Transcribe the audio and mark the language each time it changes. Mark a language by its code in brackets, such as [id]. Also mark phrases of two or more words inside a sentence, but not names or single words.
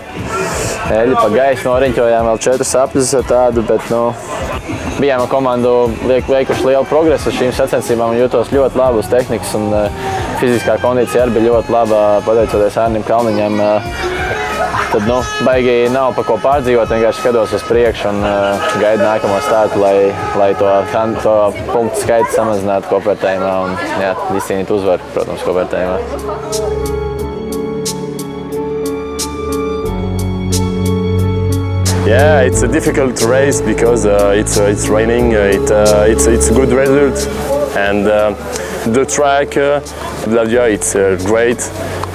[lv] eļļi pa gaisu noriņķojām vēl 4 apļus ar tādu, bet, bijām ar komandu veikuši lielu progresu uz šīm sacensībām un jūtos ļoti labi uz tehnikas un fiziskā kondīcija arī bija ļoti laba, pateicoties Ārnim Kalniņam. Tad, baigi nav pa ko pārdzīvot, vienkārši skatos uz priekšu un gaidu nākamo startu, lai to punktu skaitu samazinātu kopvērtējumā un, jā, izcīnīt uzvaru, protams, kopvērtējumā. [en] Yeah, it's a difficult race because it's raining. It's a good result, and the track, it's great.